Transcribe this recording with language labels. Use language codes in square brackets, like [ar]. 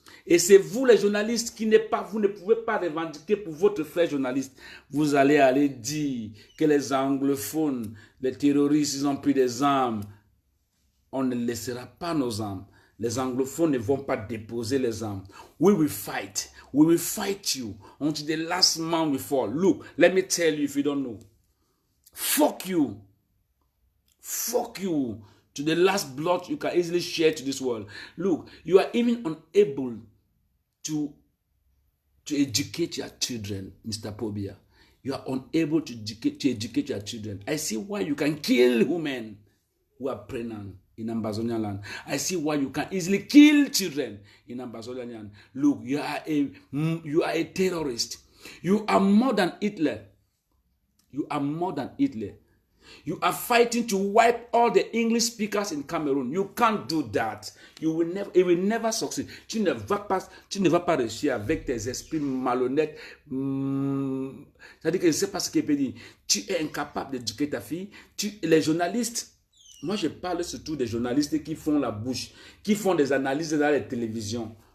[fr] Et c'est vous les journalistes vous ne pouvez pas revendiquer pour votre frère journaliste. Vous allez dire que les anglophones, les terroristes, ils ont pris des armes. On ne laissera pas nos armes. Les anglophones ne vont pas déposer les armes. [en] We will fight. We will fight you until the last man will fall. Look, let me tell you if you don't know. Fuck you. Fuck you. To the last blood you can easily share to this world. Look, you are even unable to educate your children, Mr. Pobia. You are unable to educate your children. I see why you can kill women who are pregnant in Ambazonian land. I see why you can easily kill children in Ambazonian land. Look, you are a terrorist. You are more than Hitler. You are more than Hitler. You are fighting to wipe all the English speakers in Cameroon. You can't do that. It will never succeed. [fr] Tu ne vas pas réussir avec tes esprits malhonnêtes. C'est-à-dire que je ne sais pas ce qu'il peut dire. Tu es incapable d'éduquer ta fille. Les journalistes, moi je parle surtout des journalistes qui font la bouche, qui font des analyses dans les télévisions.